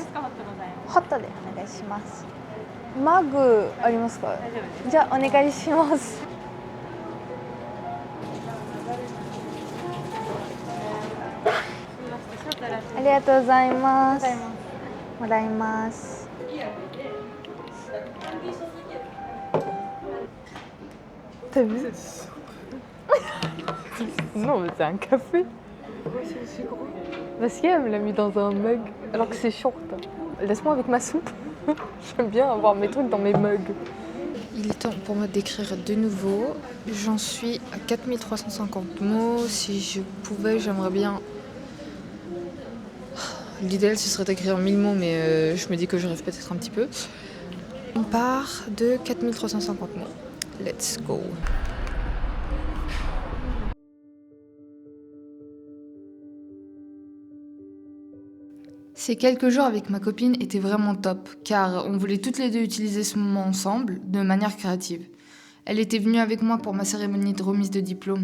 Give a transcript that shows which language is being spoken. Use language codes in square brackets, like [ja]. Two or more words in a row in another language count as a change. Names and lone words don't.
[ja] ホットでお願いします。マグありますか？じゃあお願いします。ありがとうございます。 [fr] もらいます。T'as vu? Non, mais c'est un café. Parce qu'elle me l'a mis dans un mug, alors que c'est short. Laisse-moi avec ma soupe. J'aime bien avoir mes trucs dans mes mugs. Il est temps pour moi d'écrire de nouveau. J'en suis à 4350 mots. Si je pouvais, j'aimerais bien... L'idéal, ce serait d'écrire 1000 mots, mais je me dis que je rêve peut-être un petit peu. On part de 4350 mots. [en] Let's go. [fr] Ces quelques jours avec ma copine étaient vraiment top, car on voulait toutes les deux utiliser ce moment ensemble de manière créative. Elle était venue avec moi pour ma cérémonie de remise de diplôme.